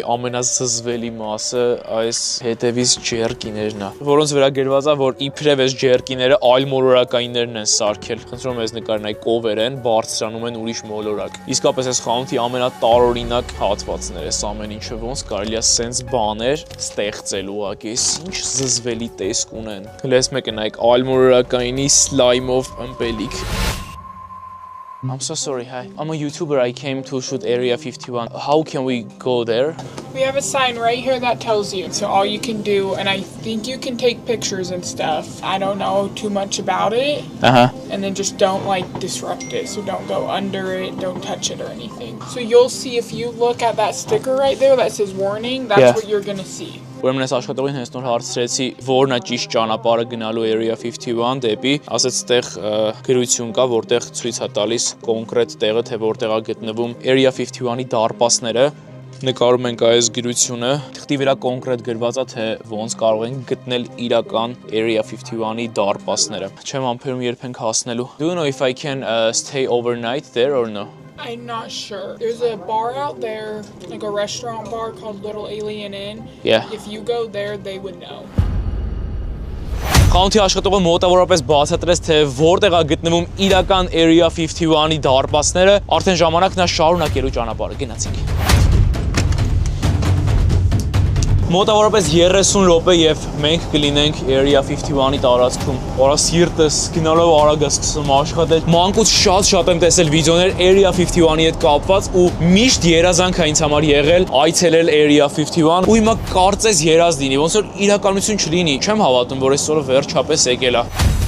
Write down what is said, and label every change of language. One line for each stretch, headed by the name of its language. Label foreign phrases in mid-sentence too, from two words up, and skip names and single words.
Armenian: ամենազզվելի մասը այս հետևից ջերկիներն է, որոնց վրա գրված է, որ իբրև այս ջերկիները այլմոլորակայիններն են սարքել։ Խնդրում եմ ես նկարնայ կովեր են, բարձրանում են ուրիշ մոլորակ։ Իսկապես այս խանութի ամենատարօրինակ հատվածներ, այս ամեն ինչը ոնց կարելի է սենց բաներ ստեղծել ուղղակի, ինչ զզվելի տեսք ունեն։ Հենց մեկը նայեք այլմոլորակայինի սլայմով ըմպելիք։
English: I'm so sorry, hi. I'm a YouTuber, I came to shoot Area 51. How can we go there? We have a sign right here that tells you. So all you can do, and I think you can take pictures and stuff. I don't know too much about it. And then just don't like disrupt it. So don't go under it, don't touch it or anything. So you'll see if you look at that sticker right there that says warning, that's what you're gonna see.
Armenian: Ուրեմն այս աշխատողին հենց նոր հարցրեցի, որն է ճիշտ ճանապարհը գնալու Area 51 դեպի, ասեց այդտեղ գրություն կա, որտեղ ցույց է տալիս կոնկրետ տեղը, թե որտեղ է գտնվում Area 51-ի դարպասները։ Նկարում ենք այս գրությունը, թղթի վրա կոնկրետ գրված է, թե ոնց կարող են գտնել իրական Area 51-ի դարպասները։ Չեմ ամփոփում երբ ենք հասնելու։
English: Do you know if I can stay overnight there or no? I'm not sure. There's a bar out there, like a restaurant bar called Little Alien Inn. Yeah. If you go there, they would know.
Armenian: Խանութի աշխատողը մոտավորապես բացատրեց, թե որտեղ է գտնվում իրական Area 51-ի դարպասները, արդեն ժամանակն է շարունակելու ճանապարհը, գնացինք։ Մոտավորապես 30 րոպե եւ մենք կլինենք Area 51-ի տարածքում։ Որա սիրտս գնալով արագ է սկսում աշխատել։ Մանկուց շատ եմ տեսել վիդեոներ Area 51-ի հետ կապված ու միշտ երազանք է ինձ համար եղել այցելել Area 51 ու հիմա կարծես երազ լինի, ոնց որ իրականություն չլինի։ Չեմ հավատում, որ այսօրը վերջապես եկել է։